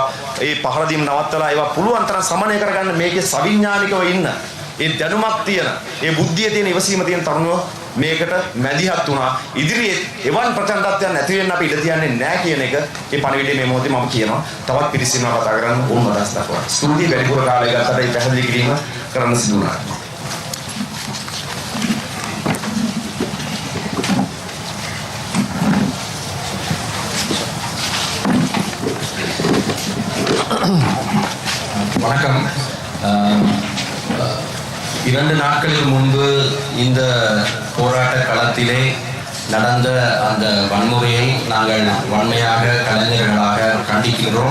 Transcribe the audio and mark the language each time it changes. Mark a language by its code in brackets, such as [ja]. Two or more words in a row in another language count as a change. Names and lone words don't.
[si] ඒ පහර දීම නවත්තලා ඒවා පුළුවන් තරම් සමනය කරගන්න මේකේ සවිඥානිකව ඉන්න ඒ දැනුමක් තියෙන ඒ බුද්ධිය තියෙන ඉවසීම තියෙන තරුණයෝ මේකට මැදිහත් වුණා. ඉදිරියේ එවන් ප්‍රචණ්ඩත්වයන් නැති වෙන්න අපි ඉඩ තියන්නේ නැහැ කියන එක මේ පණිවිඩය මේ මොහොතේ මම කියනවා. තවත් පිරිස ඉන්නවා කතා කරන්න ඕන අදහස් දක්වන්න. ස්තුතියි වැඩිපුර කාලය ගත්තට මේ පැහැදිලි කිරීම කරන්න සිදු වුණා. [ta] வணக்கம். 2 நாட்களுக்கு முன்பு இந்த போராட்ட களத்திலே நடந்த அந்த வன்முறையை நாங்கள் வன்மையாக கலைஞர்களாக கண்டிக்கின்றோம்.